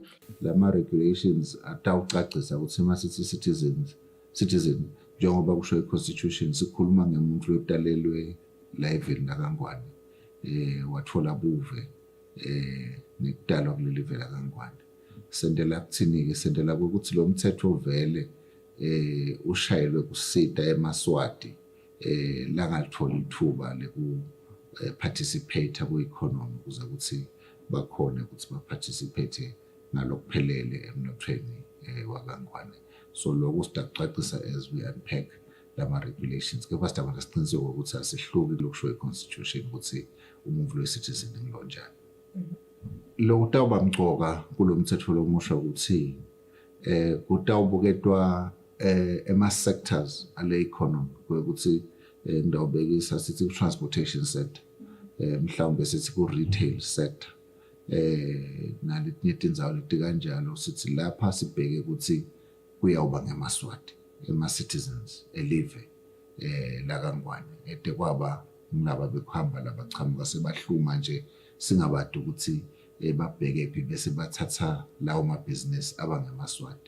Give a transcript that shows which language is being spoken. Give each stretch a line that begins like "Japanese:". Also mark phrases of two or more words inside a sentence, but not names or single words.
Swati: Lama regulations atawucacisa ukuthi masithi citizen njengoba kusho i-constitution sikhuluma ngemuntu lotalelwe la eveni lakangwane watfola buve nekudalwa kuleli vela kangwane. Sendela kuthini-ke sendela ukuthi lo mthetho vele ushayelwe kusita emaswati langalitholi ithuba leku participate ku-economy ukuze ukuthi bakhone ukuthi ba-participate ngalokuphelele emnothweni wakangwane. So lokho sidakucacisa
English: as we unpack
Swati: lama-regulations kepha sidaba nesiqiniseko ukuthi asihluki lokusho i-constitution ukuthi umuntu we-citizen ngilonjani. lo utawuba mcoka kulomthetho lomusha ukuthi kutawubuketwa ema-sectors ale economy ukuthi ngidawubekisa sithi ku-
English: transportation sector,
Swati: mhlawumbe sithi ku-
English: retail sector,
Swati: naletinye tindzawo leti kanjalo sithi lapha sibheke ukuthi kuyawuba ngemaswati ema-citizens elive lakangwane ete kwaba ngilaba bekuhamba labachamuka sebahluma nje singabadi ukuthi babheke phi bese bathatha lawo mabhizinisi abangemaswati.